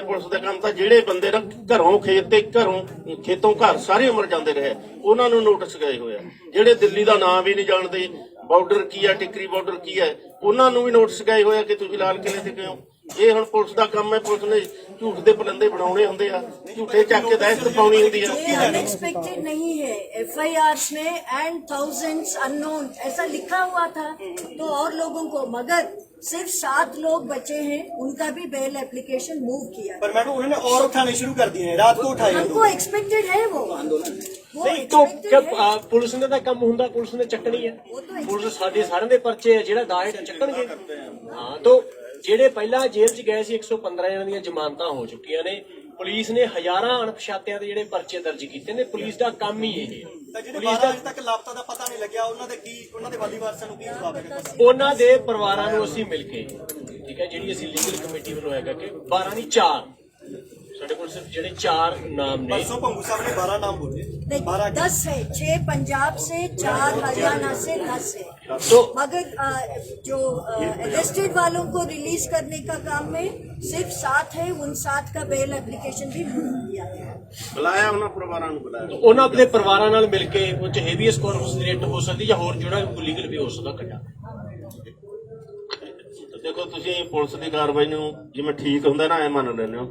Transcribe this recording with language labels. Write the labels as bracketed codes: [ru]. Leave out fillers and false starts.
[pa] Police ਦਾ ਕੰਮ ਤਾਂ ਜਿਹੜੇ ਬੰਦੇ ਨਾ ਘਰੋਂ ਖੇਤ ਤੇ ਖੇਤੋਂ ਘਰ ਸਾਰੀ ਉਮਰ ਜਾਂਦੇ ਰਹੇ, ਉਹਨਾਂ ਨੂੰ ਨੋਟਿਸ ਗਏ ਹੋਏ ਆ। ਜਿਹੜੇ ਦਿੱਲੀ ਦਾ ਨਾਂ ਵੀ ਨਹੀਂ ਜਾਣਦੇ, ਬਾਰਡਰ ਕੀ ਹੈ, ਟਿਕਰੀ ਬਾਰਡਰ ਕੀ ਹੈ, ਉਹਨਾਂ ਨੂੰ ਵੀ ਨੋਟਿਸ ਗਏ ਹੋਏ ਆ ਕਿ ਤੁਸੀਂ ਲਾਲ ਕਿਲ੍ਹੇ ਤੇ ਕਿਉਂ। ਇਹ ਹੁਣ ਪੁਲਿਸ ਦਾ ਕੰਮ ਹੈ। ਪੁਲਿਸ ਨੇ ਝੂਠ ਦੇ ਪਲੰਦੇ ਬਣਾਉਣੇ ਹੁੰਦੇ ਆ, ਝੂਠੇ ਚੱਕ ਕੇ ਦਹਿਸ਼ਤ ਪਾਉਣੀ ਹੁੰਦੀ ਹੈ। [hi] ये अनएक्सपेक्टेड नहीं है। FIRs में एंड थाउजेंड्स अननोन ऐसा लिखा हुआ था, तो और लोगों को, मगर सिर्फ 7 लोग बचे हैं, उनका भी बेल एप्लीकेशन मूव किया है। पर मैडम उन्होंने और उठाने शुरू कर दिए हैं, रात को उठाए हैं हमको एक्सपेक्टेड है वो [pa] ਨਹੀਂ ਤੋਂ ਪੁਲਿਸ ਨੇ ਤਾਂ ਕੰਮ ਹੁੰਦਾ, ਪੁਲਿਸ ਨੇ ਚੱਕਣੀ ਹੈ। ਪੁਲਿਸ ਸਾਡੇ ਸਾਰਿਆਂ ਦੇ ਪਰਚੇ ਆ, ਜਿਹੜਾ ਦਾਇਟ ਚੱਕਣਗੇ। ਹਾਂ ਤੋਂ ਜਿਹੜੇ ਪਹਿਲਾਂ ਜੇਲ੍ਹ 'ਚ ਗਏ ਸੀ 115 ਜਣਾਂ ਦੀਆਂ ਜ਼ਮਾਨਤਾਂ ਹੋ ਚੁੱਕੀਆਂ ਨੇ। ਪੁਲਿਸ ਨੇ ਹਜ਼ਾਰਾਂ ਅਣਪਛਾਤਿਆਂ ਦੇ ਜਿਹੜੇ ਪਰਚੇ ਦਰਜ ਕੀਤੇ ਨੇ। ਪੁਲਿਸ ਦਾ ਕੰਮ ਹੀ ਇਹ ਹੈ। ਤਾਂ ਜਿਹੜੇ 12 ਅਜੇ ਤੱਕ ਲਾਪਤਾ ਦਾ ਪਤਾ ਨਹੀਂ ਲੱਗਿਆ, ਉਹਨਾਂ ਦੇ ਵਾਲੀ ਵਾਰਸਾਂ ਨੂੰ ਕੀ ਜਵਾਬ ਹੈ? ਉਹਨਾਂ ਦੇ ਪਰਿਵਾਰਾਂ ਨੂੰ ਅਸੀਂ ਮਿਲ ਕੇ, ਠੀਕ ਹੈ, ਜਿਹੜੀ ਅਸੀਂ ਲੀਗਲ ਕਮੇਟੀ ਵੱਲੋਂ ਹੈਗਾ ਕਿ 12 ਨਹੀਂ 4 ਸਾਡੇ ਕੋਲ ਸਿਰਫ ਜਿਹੜੇ 4 ਨਾਮ ਨੇ। [hi] परसों पंगू साहब ने 12 नाम बोले, 10 है, 6 पंजाब से, 4 हरियाणा से, 10 है। तो मगर जो अरेस्टेड वालों को रिलीज करने का काम में सिर्फ 7 है, उन 7 का बेल एप्लीकेशन भी मूव किया है। [pa] ਬੁਲਾਇਆ ਉਹਨਾਂ ਪਰਿਵਾਰਾਂ ਨੂੰ ਬੁਲਾਇਆ। ਉਹਨਾਂ ਆਪਣੇ ਪਰਿਵਾਰਾਂ ਨਾਲ ਮਿਲ ਕੇ ਉਹ 'ਚ ਹੈਵੀਐਸ ਕਾਰਪਸ ਦੀ ਰਿਟ ਹੋ ਸਕਦੀ ਜਾਂ ਹੋਰ ਜਿਹੜਾ ਲੀਗਲ ਵੀ ਹੋ ਸਕਦਾ ਕੱਢਾ। ਦੇਖੋ ਤੁਸੀਂ ਪੁਲਿਸ ਦੀ ਕਾਰਵਾਈ ਨੂੰ ਜਿਵੇਂ ਠੀਕ ਹੁੰਦਾ ਨਾ ਐ ਮੰਨ ਲੈਂਦੇ ਹੋ।